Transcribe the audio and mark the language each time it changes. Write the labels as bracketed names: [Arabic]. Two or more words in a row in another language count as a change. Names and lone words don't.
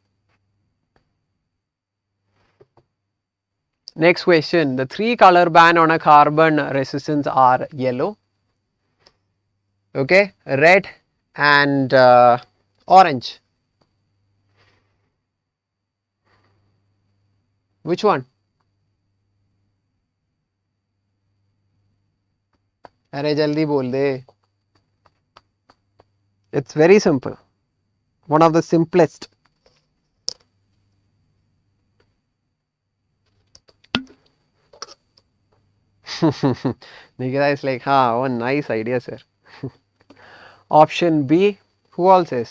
[English] Next question, the 3 color band on a carbon resistance are yellow, okay, red and orange. Which one? [Hindi] अरे जल्दी बोल दे. [English] It's very simple. One of the simplest. Nikita is like, oh, nice idea, sir. Option B. Who all says?